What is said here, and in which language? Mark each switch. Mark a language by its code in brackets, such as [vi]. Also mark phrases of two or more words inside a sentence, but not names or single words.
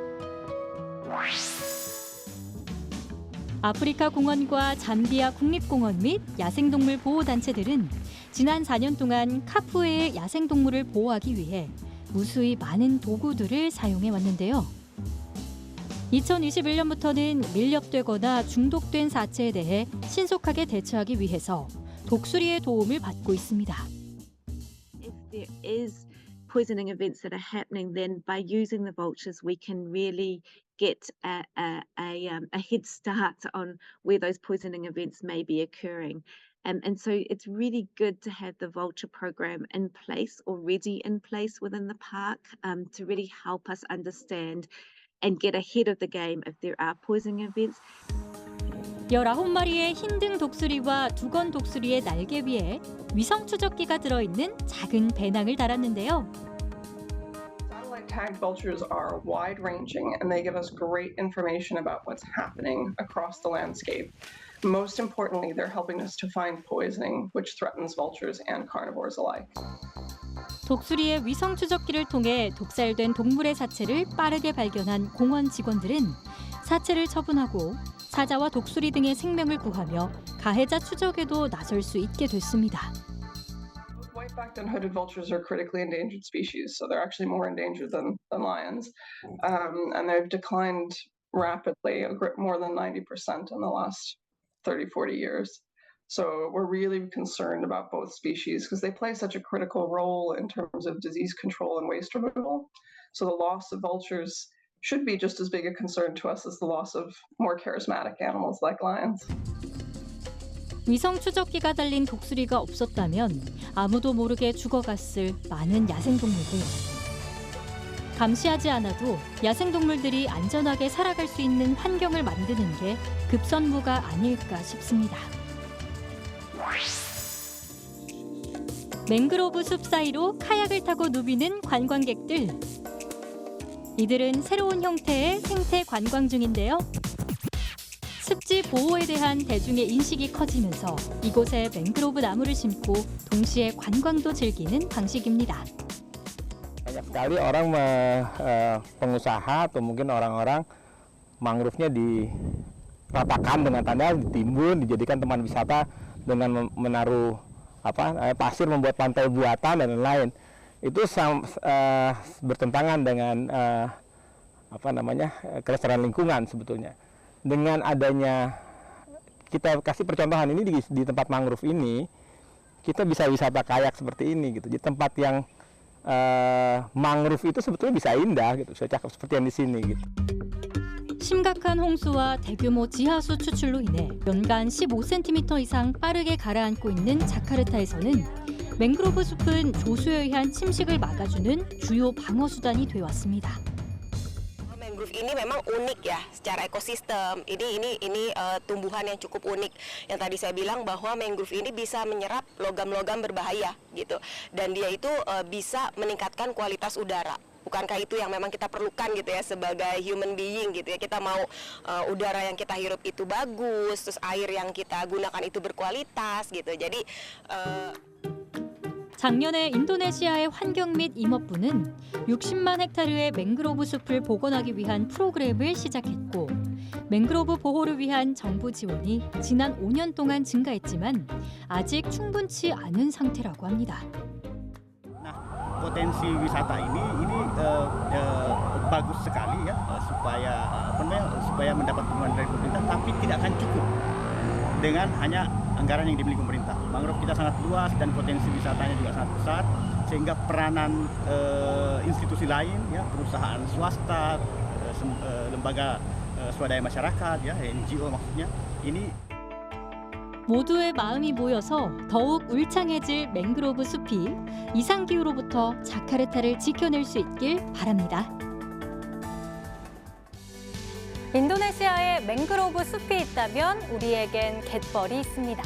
[ko] 아프리카 공원과 잠비아 국립공원 및 야생동물 보호단체들은 지난 4년 동안 카푸에의 야생동물을 보호하기 위해 무수히 많은 도구들을 사용해 왔는데요. 2021년부터는 밀렵되거나 중독된 사체에 대해 신속하게 대처하기 위해서 독수리의 도움을 받고 있습니다. [en] If there is poisoning events that are happening, then by using the vultures, we can really get a head start on where those poisoning events may be occurring. And so it's really good to have the vulture program in place, already in place within the park, to really help us understand and get ahead of the game if there are poisoning events. [ko] 19마리의 흰등 독수리와 두건 독수리의 날개 위에 위성 추적기가 들어있는 작은 배낭을 달았는데요. [en] Tagged vultures are wide-ranging and they give us great information about what's happening across the landscape. Most importantly, they're helping us to find poisoning, which threatens vultures and carnivores alike. [ko] 독수리의 위성 추적기를 통해 독살된 동물의 사체를 빠르게 발견한 공원 직원들은 사체를 처분하고 사자와 독수리 등의 생명을 구하며 가해자 추적에도 나설 수 있게 됐습니다. [en] White-backed and hooded vultures are critically endangered species, so they're actually more endangered than lions. And they've declined rapidly, more than 90% in the last 30, 40 years. So we're really concerned about both species because they play such a critical role in terms of disease control and waste removal. So the loss of vultures should be just as big a concern to us as the loss of more charismatic animals like lions. [ko] 위성 추적기가 달린 독수리가 없었다면 아무도 모르게 죽어갔을 많은 야생동물들. 감시하지 않아도 야생동물들이 안전하게 살아갈 수 있는 환경을 만드는 게 급선무가 아닐까 싶습니다. 맹그로브 숲 사이로 카약을 타고 누비는 관광객들. 이들은 새로운 형태의 생태 관광 중인데요. 습지 보호에 대한 대중의 인식이 커지면서 이곳에 맹그로브 나무를 심고 동시에 관광도 즐기는 방식입니다. [id] Banyak sekali orang pengusaha atau mungkin orang-orang mangrove-nya diratakan dengan tanda ditimbun, dijadikan tempat wisata dengan menaruh pasir, membuat pantai buatan dan lain-lain. Itu bertentangan dengan kelestarian lingkungan sebetulnya. Dengan adanya kita kasih percontohan ini di tempat mangrove ini, kita bisa wisata kayak seperti ini gitu. Di tempat yang mangrove itu sebetulnya bisa indah gitu, bisa cakep seperti yang di sini gitu. [ko] 심각한 홍수와 대규모 지하수 추출로 인해 연간 15cm 이상 빠르게 가라앉고 있는 자카르타에서는 맹그로브 숲은 조수에 의한 침식을 막아주는 주요 방어 수단이 되어왔습니다. [id] Mangrove ini memang unik ya secara ekosistem. Ini tumbuhan yang cukup unik. Yang tadi saya bilang bahwa mangrove ini bisa menyerap logam-logam berbahaya gitu. Dan dia itu bisa meningkatkan kualitas udara. Bukankah itu yang memang kita perlukan gitu ya sebagai [en] human being [id] gitu ya. Kita mau udara yang kita hirup itu bagus, terus air yang kita gunakan itu berkualitas gitu. Jadi [ko] 작년에 인도네시아의 환경 및 임업부는 60만 헥타르의 맹그로브 숲을 복원하기 위한 프로그램을 시작했고 맹그로브 보호를 위한 정부 지원이 지난 5년 동안 증가했지만 아직 충분치 않은 상태라고 합니다. [id] potensi wisata ini bagus sekali ya supaya mendapat dukungan dari pemerintah, tapi tidak akan cukup dengan hanya anggaran yang dimiliki pemerintah. Mangrove kita sangat luas dan potensi wisatanya juga sangat besar, sehingga peranan institusi lain ya, perusahaan swasta, lembaga swadaya masyarakat ya, NGO maksudnya, ini [ko] 모두의 마음이 모여서 더욱 울창해질 맹그로브 숲이 이상기후로부터 자카르타를 지켜낼 수 있길 바랍니다. 인도네시아에 맹그로브 숲이 있다면 우리에겐 갯벌이 있습니다.